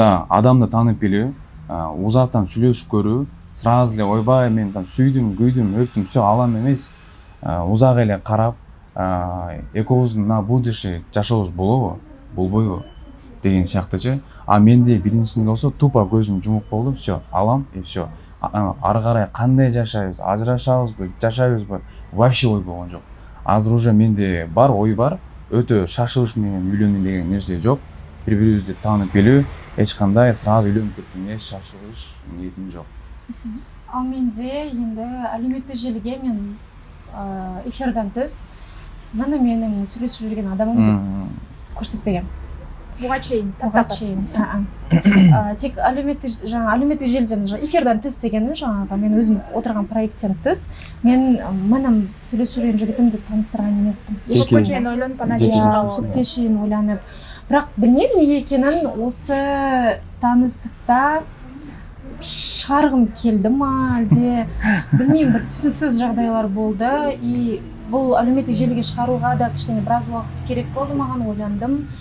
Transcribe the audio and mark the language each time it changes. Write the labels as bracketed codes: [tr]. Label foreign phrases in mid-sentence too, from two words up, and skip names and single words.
[ky] Да, адамды таанып билүү, узактан сүйлөшүп көрүү, сразу эле ойбай мен там сүйдүм, күйдүм, өптүм, всё алам эмес. Узак эле карап, экөөбүздүн [ru] на будущий [ky] жашообуз болобу болбойбу деген сыяктычы. А менде биринчисинде болсо тупо көзүм жумук болду, [ru] все, алам и все. [ky] Ары карай кандай жашайбыз, ажырашабызбы, жашайбызбы, вообще ой болгон жок. Азыр уже менде бар, ой бар, өтө шашылыш менен үйлөнүү деген нерсе жок. Бири-бирибизди таанып келүү, эч кандай сразу үйлөнүп кеткенге шашылыш ниетим жок. [kk] Ал менде енді әлеуметтік желіге мен эфирден тыс мына менің сөйлесіп жүрген адамым деп көрсетпегем. [ky] Буга чейин. [kk] Тек әлеуметтік желіде эфирден тыс дегенім жаңағы мен өзім отырған проекттен тыс мен мына сөйлесіп жүрген жігітім деп таныстырған емеспін. [ky] Көпкө чейин ойлонуп ана [kk] көпкө чейин ойланып. Бірақ білмеймін неге екенін осы таныстықта шығарғым келді ма әлде білмеймін бір түсініксіз жағдайлар болды и бұл әлеуметтік желіге шығаруға да кішкене біраз уақыт керек болды маған, ойландым.